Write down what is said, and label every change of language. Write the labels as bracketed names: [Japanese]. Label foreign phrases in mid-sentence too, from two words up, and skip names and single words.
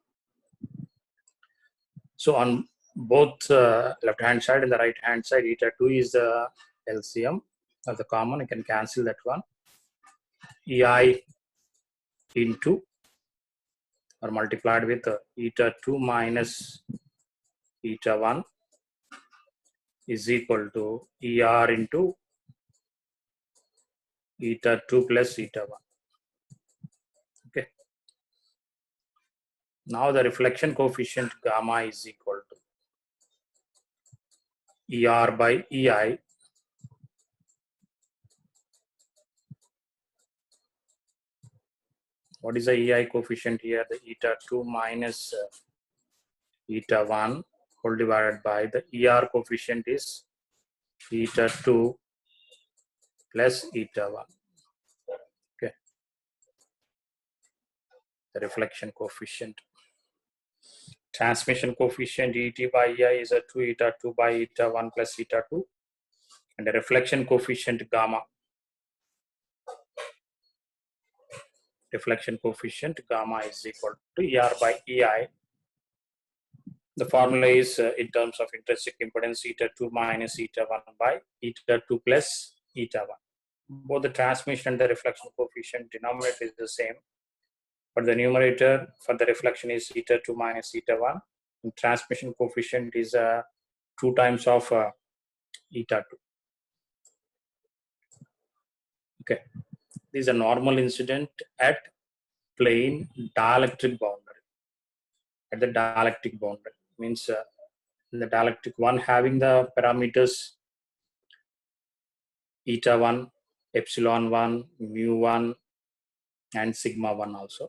[English] So on both left hand side and the right hand side, eta 2 is the LCM of the common. You can cancel that one. EI into or multiplied with eta 2 minus eta 1 is equal to ER into eta 2 plus eta 1. Okay. Now the reflection coefficient gamma is equal to ER by EI. What is the EI coefficient here? The eta 2 minus eta 1 whole divided by the ER coefficient is eta 2 plus eta 1. Okay. The reflection coefficient. Transmission coefficient ET by EI is a 2 eta 2 by eta 1 plus eta 2. And the reflection coefficient gamma. Reflection coefficient gamma is equal to ER by EI. The formula is in terms of intrinsic impedance eta 2 minus eta 1 by eta 2 plus eta 1. Both the transmission and the reflection coefficient denominator is the same, but the numerator for the reflection is eta 2 minus eta 1. And transmission coefficient is 2 times of eta 2. Okay, this is a normal incident at plane dielectric boundary. At the dielectric boundary means the dielectric one having the parameters eta 1, epsilon 1, mu 1, and sigma 1 also.